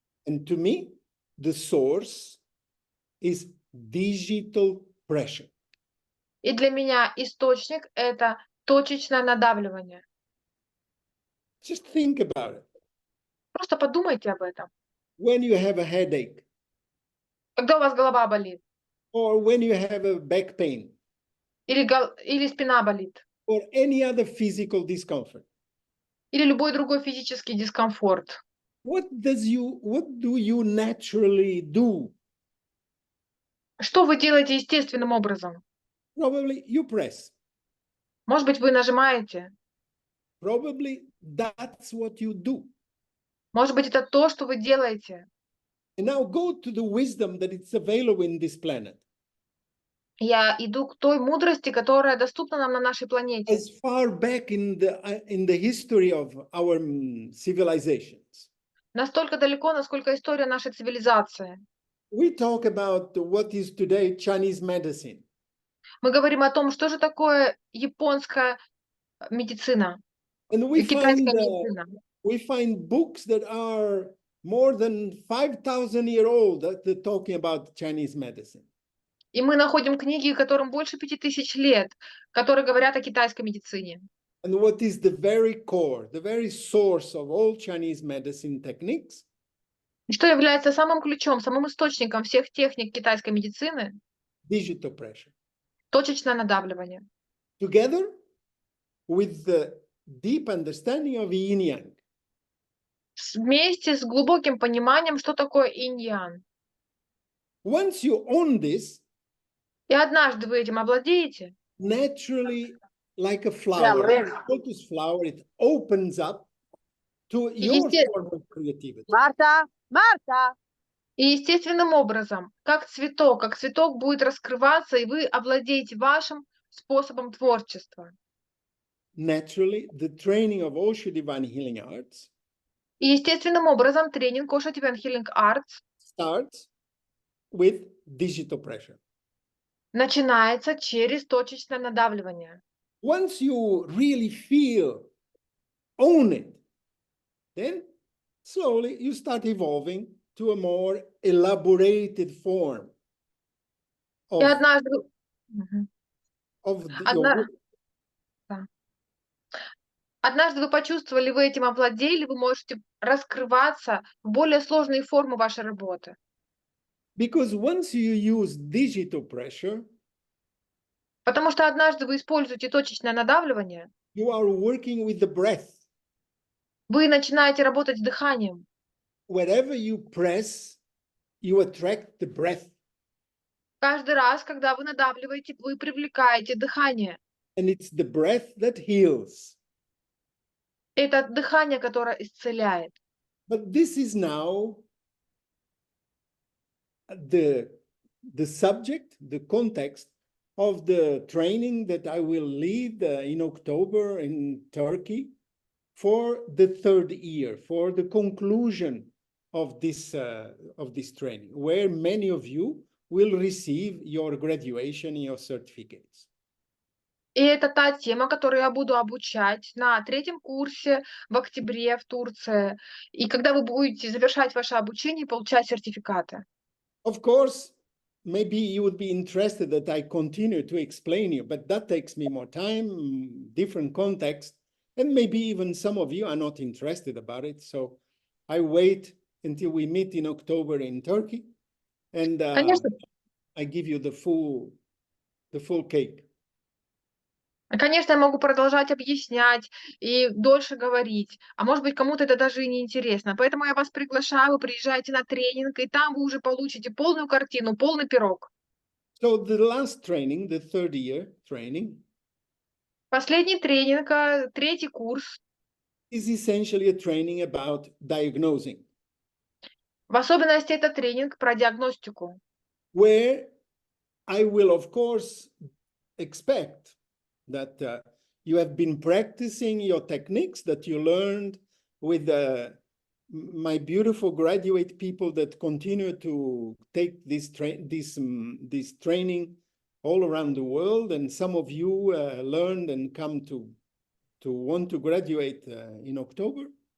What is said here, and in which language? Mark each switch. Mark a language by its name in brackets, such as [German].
[English] And to me, the source is digital pressure. [Russian] И для меня источник – это точечное надавливание. [English] Just think about it. [Russian] Просто подумайте об этом. [English] When you have a headache, [Russian] Когда у вас голова болит, [English] or when you have a back pain, [Russian] или спина болит, [English] or any other physical discomfort, [Russian] или любой другой физический дискомфорт, [English] what do you naturally do? [Russian] что вы делаете естественным образом? [English] Probably you press. [Russian] Может быть, вы нажимаете. [English] Probably that's what you do. [Russian] Может быть, это то, что вы делаете. [English] And now go to the wisdom that it's available in this planet. [Russian] Я иду к той мудрости, которая доступна нам на нашей планете. [English] As far back in the history of our civilizations. [Russian] Настолько далеко, насколько история нашей цивилизации. [English] we talk about what is today Chinese medicine. [Russian] Мы говорим о том, что же такое японская медицина [English] And we [Russian] и китайская [English] find, [Russian] медицина. [English] we find books that are more than 5,000 years old that they're talking about Chinese medicine. [Russian] И мы находим книги, которым больше 5000 лет, которые говорят о китайской медицине. [English] And what is the very core, the very source of all Chinese medicine techniques? [Russian] И что является самым ключом, самым источником всех техник китайской медицины? [English] Digital pressure. [Russian] Точечное надавливание. [English] Together with the deep understanding of yin-yang. [Russian] Вместе с глубоким пониманием, что такое инь-ян. [English] Once you own this, [Russian] И однажды вы этим овладеете, [English] naturally, like a flower, lotus flower, it opens up to your form of creativity. [Russian] Марта! и естественным образом, как цветок будет раскрываться, и вы овладеете вашим способом творчества. [English] Naturally, the training of OSHO DIVINE HEALING ARTS [Russian] И естественным образом тренинг OSHO DIVINE HEALING ARTS [English] starts with digital pressure. [Russian] начинается через точечное надавливание. [English] Once you really feel, own it, then slowly you start evolving to a more elaborated form [Russian] И однажды... Мгм. [English] of your [Russian] Одна- [English] work. [Russian] Однажды вы почувствовали, вы этим овладели, вы можете раскрываться в более сложные формы вашей работы. [English] Because once you use digital pressure, [Russian] Потому что однажды вы используете точечное надавливание, [English] you are working with the breath. [Russian] вы начинаете работать с дыханием. [English] Wherever you press, you attract the breath. [Russian] Каждый раз, когда вы надавливаете, вы привлекаете дыхание. [English] And it's the breath that heals. [Russian] Это дыхание, которое исцеляет. [English] But this is now the subject, the context of the training that I will lead in October in Turkey for the third year, for the conclusion of this training, where many of you will receive your graduation, your certificates. [Russian] И это та тема, которую я буду обучать на 3-м курсе в октябре в Турции. И когда вы будете завершать ваше обучение и получать сертификаты. [English] Of course, maybe you would be interested that I continue to explain you, but that takes me more time, different context, and maybe even some of you are not interested about it. So I wait until we meet in October in Turkey, and [Russian] Конечно. [English] I give you the full cake. [Russian] Конечно, я могу продолжать объяснять и дольше говорить, а может быть, кому-то это даже и не интересно. Поэтому я вас приглашаю, вы приезжайте на тренинг, и там вы уже получите полную картину, полный пирог. [English] So the last training, the third year training, [Russian] Последний тренинг, 3-й курс, [English] is essentially a training about diagnosing, [Russian] в особенности это тренинг про диагностику, [English] where I will, of course, expect that you have been practicing your techniques that you learned with my beautiful graduate people that continue to take this training all around the world, and some of you learned and come to want to graduate in October.